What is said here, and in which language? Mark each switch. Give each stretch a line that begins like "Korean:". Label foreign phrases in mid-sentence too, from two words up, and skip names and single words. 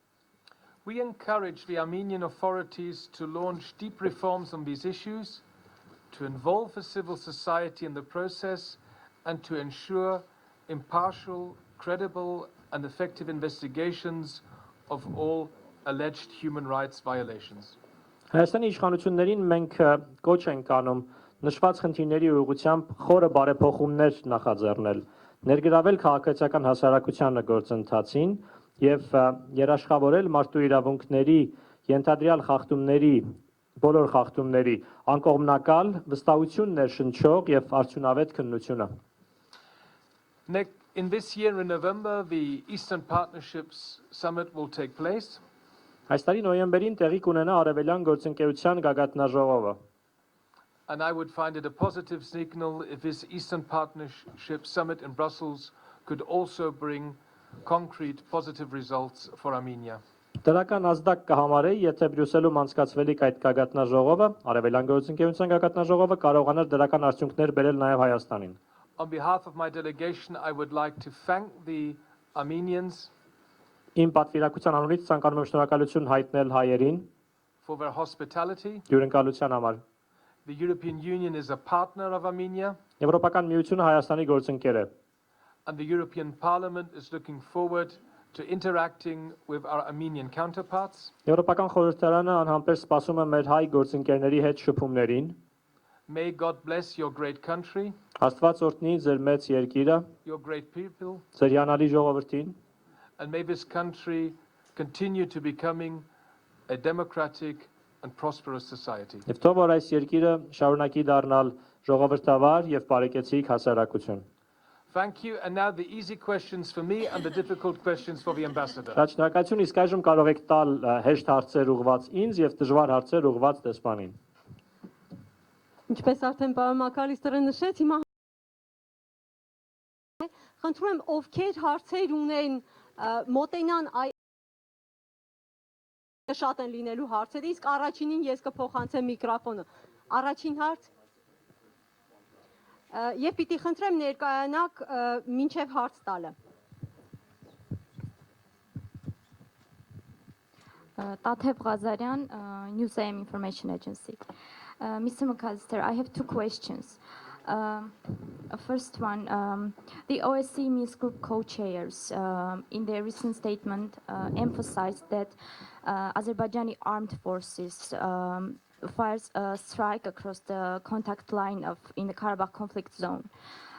English: We encourage the Armenian authorities to launch deep reforms on these issues, to involve the civil society in the process, and to ensure impartial, credible, and effective investigations of all alleged human rights violations.
Armenian: Հայաստանի իշխանություններին մենք կոչ ենք անում նշված խնդիրների ուղղությամբ խորը բարեփոխումներ նախաձեռնել, ներգրավել քաղաքացիական հասարակությանը գործընթացին եւ երաշխավորել մարդու իրավունքների ենթադրյալ խախտումների բոլոր խախտումների անկողմնակալ վստահություն ներշնչող եւ արդյունավետ քննությունը։
English: In this year in November, the Eastern Partnerships Summit will take place.
Armenian: Այս տարի նոյեմբերին տեղի կունենա Արևելյան գործընկերության գագաթնաժողովը։
English: And I would find it a positive signal if this Eastern Partnership Summit in Brussels could also bring concrete positive results for Armenia.
Armenian: Դրական ազդակ կհամարեի, եթե Բրյուսելում անցկացվելիք այդ գագաթնաժողովը, Արևելյան գործընկերության գագաթնաժողովը կարողանար դրական արդյունքներ բերել նաև Հայաստանին։
English: On behalf of my delegation, I would like to thank the Armenians
Armenian: Իմ պատվիրակության անունից ցանկանում եմ շնորհակալություն հայտնել հայերին
English: for their hospitality.
Armenian: հյուրընկալության համար։
English: The European Union is a partner of Armenia,
Armenian: Եվրոպական միությունը Հայաստանի գործընկեր է։
English: and the European Parliament is looking forward to interacting with our Armenian counterparts.
Armenian: Եվրոպական խորհրդարանը անհամբեր սպասում է մեր հայ գործընկերների հետ շփումներին։
English: May God bless your great country,
Armenian: Աստված օրհնի ձեր մեծ երկիրը,
English: your great people,
Armenian: ձեր հիանալի ժողովրդին,
English: and may this country continue to becoming a democratic and prosperous society.
Armenian: եւ թող որ այս երկիրը շարունակի դառնալ ժողովրդավար եւ բարեկեցիկ հասարակություն։
English: Thank you. And now the easy questions for me and the difficult questions for the ambassador.
Armenian: Շնորհակալություն, իսկ այժմ կարող եք տալ հեշտ հարցեր ուղղված ինձ եւ դժվար հարցեր ուղղված դեսպանին։ Ինչպես արդեն պարոն Մաքալիստերը նշեց, հիմա խնդրում եմ ովքեր հարցեր ունեն մոտենան շատ են լինելու հարցերը, իսկ առաջինին ես կփոխանցեմ միկրոֆոնը։ Առաջին հարց Եվ պիտի խնդրեմ ներկայանաք մինչև հարց տալը։
English: Tatev Ghazaryan, News AM Information Agency. Mr. Mաքալիստեր, I have two questions. First one, the OSCE Minsk Group co-chairs in their recent statement emphasized that Azerbaijani armed forces fires a strike across the contact line in the Karabakh conflict zone.